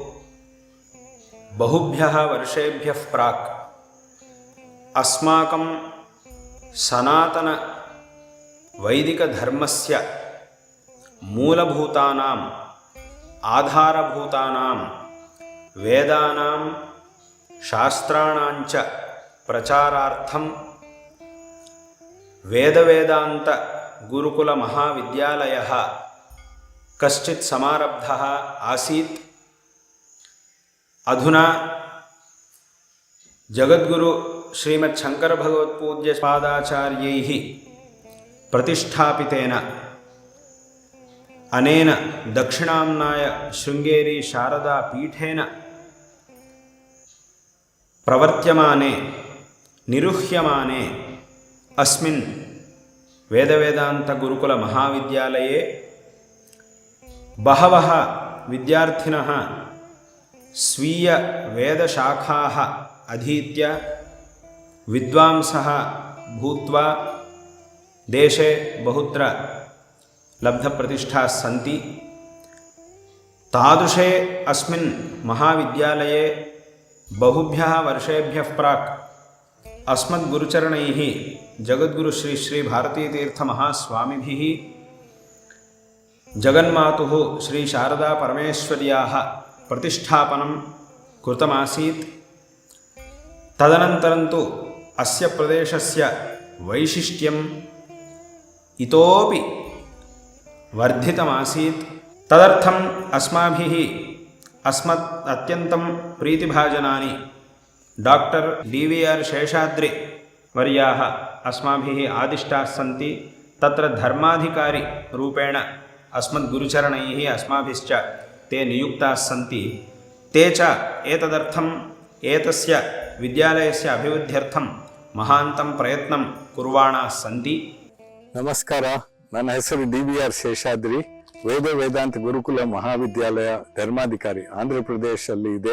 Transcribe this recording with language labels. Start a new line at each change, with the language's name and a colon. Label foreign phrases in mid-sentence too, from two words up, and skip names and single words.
Sanskrit: ಬಹುಭ್ಯಃ ವರ್ಷೇಭ್ಯಃ ಪ್ರಾಕ್ ಅಸ್ಮಾಕಂ ಸನಾತನ ವೈದಿಕಧರ್ಮಸ್ಯ ಮೂಲಭೂತಾನಾಂ ಆಧಾರಭೂತಾನಾಂ ವೇದಾನಾಂ ಶಾಸ್ತ್ರಾಣಾಂಚ ಪ್ರಚಾರಾರ್ಥಂ ವೇದವೇದಾಂತ ಗುರುಕುಲ ಮಹಾವಿದ್ಯಾಲಯಃ ಕಶ್ಚಿತ್ ಸಮಾರಬ್ಧಃ ಆಸೀತ್. ಅಧುನಾ ಜಗದ್ಗುರು ಶ್ರೀಮತ್ ಶಂಕರ ಭಗವತ್ಪೂಜ್ಯ ಪಾದಾಚಾರ್ಯೈಃ ಪ್ರತಿಷ್ಠಾಪಿತೇನ ಅನೇನ ದಕ್ಷಿಣಾಮ್ನಾಯ ಶೃಂಗೇರಿ ಶಾರದಾ ಪೀಠೇನ ಪ್ರವರ್ತ್ಯಮಾನೆ ನಿರುಹ್ಯಮಾನೆ ಅಸ್ಮಿನ್ ವೇದವೇದಾಂತ ಗುರುಕುಲ ಮಹಾವಿದ್ಯಾಲಯೇ ಬಹವಃ ವಿದ್ಯಾರ್ಥಿನಃ ಸ್ವೀಯ ವೇದಶಾಖಾಃ ಅಧೀತ್ಯ ವಿದ್ವಾಂಸಃ ಭೂತ್ವಾ ದೇಶೆ ಬಹುತ್ರ ಲಬ್ಧಪ್ರತಿಷ್ಠಾಃ ಸಂತಿ. ತಾದೃಶೇ ಅಸ್ಮಿನ್ ಮಹಾವಿದ್ಯಾಲಯೇ ಬಹುಭ್ಯಃ ವರ್ಷೇಭ್ಯಃ ಪ್ರಾಕ್ ಅಸ್ಮದ್ಗುರುಚರಣೈಃ ಜಗದ್ಗುರು ಶ್ರೀ ಶ್ರೀ ಭಾರತೀತೀರ್ಥಮಹಾಸ್ವಾಮಿಭಿಃ ಜಗನ್ಮಾತುಃ ಶ್ರೀ ಶಾರದಾ ಪರಮೇಶ್ವರ್ಯಾಃ ಪ್ರತಿಷ್ಠಾಪನಂ ಕೃತಮಾಸೀತ್. ತದನಂತರಂತು ಅಸ್ಯ ಪ್ರದೇಶಸ್ಯ ವೈಶಿಷ್ಟ್ಯಂ ಇತೋಪಿ ವರ್ಧಿತಮಾಸೀತ್. ತದರ್ಥಂ ಅಸ್ಮಾಭಿಃ ಅಸ್ಮತ್ ಅತ್ಯಂತಂ ಪ್ರೀತಿಭಾಜನಾನಿ ಡಾಕ್ಟರ್ DVR ಶೇಷಾದ್ರಿ ವರ್ಯಾಃ ಅಸ್ಮಾಭಿಃ ಆದಿಷ್ಟಾಃ ಸಂತಿ. ತತ್ರ ಧರ್ಮಾಧಿಕಾರಿ ರೂಪೇಣ ಅಸ್ಮದ್ಗುರುಚರಣೈಃ ಅಸ್ಮಾಭಿಶ್ಚ ತೇ ನಿಯುಕ್ತಾಃ ಸಂತಿ. ತೇ ಚ ಏತದರ್ಥಂ ಏತಸ್ಯ ವಿದ್ಯಾಲಯಸ್ಯ ಅಭಿವೃದ್ಧ್ಯರ್ಥಂ ಮಹಾಂತಂ ಪ್ರಯತ್ನಂ ಕುರ್ವಾಣಾಃ ಸಂತಿ.
Kannada: ನಮಸ್ಕಾರ, ನನ್ನ ಹೆಸರು DVR ಶೇಷಾದ್ರಿ. ವೇದ ವೇದಾಂತ ಗುರುಕುಲ ಮಹಾವಿದ್ಯಾಲಯ ಧರ್ಮಾಧಿಕಾರಿ ಆಂಧ್ರ ಪ್ರದೇಶಲ್ಲಿ ಇದೆ.